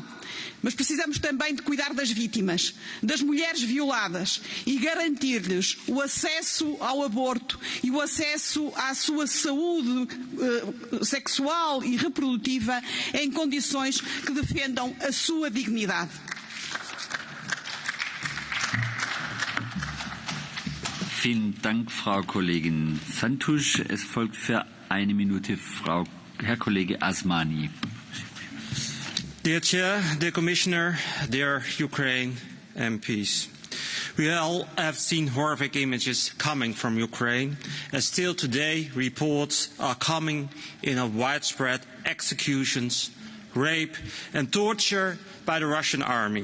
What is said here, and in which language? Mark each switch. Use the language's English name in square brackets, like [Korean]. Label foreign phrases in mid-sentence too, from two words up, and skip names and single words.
[Portuguese] Mas precisamos também de cuidar das vítimas, das mulheres violadas e garantir-lhes o acesso ao aborto e o acesso à sua saúde sexual e reprodutiva em condições que defendam a sua dignidade. [German] Vielen Dank, Frau Kollegin Santusz. Es folgt für eine Minute Herr Kollege Asmani. [English] Dear Chair, dear Commissioner, dear Ukraine MPs, we all have seen horrific images coming from Ukraine, and still today reports are coming in of widespread executions, rape and torture by the Russian army.